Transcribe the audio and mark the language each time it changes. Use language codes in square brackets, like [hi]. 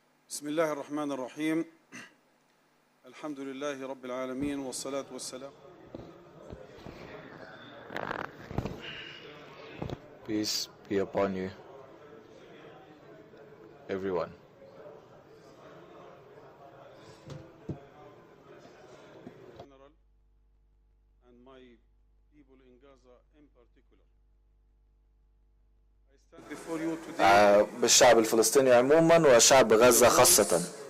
[ar] بسم الله الرحمن الرحيم. الحمد لله رب العالمين والصلاة والسلام. [en] Peace be upon you, everyone. General and my people in Gaza in particular. I stand before you today. [ar] بالشعب الفلسطيني عموما وشعب غزة خاصة.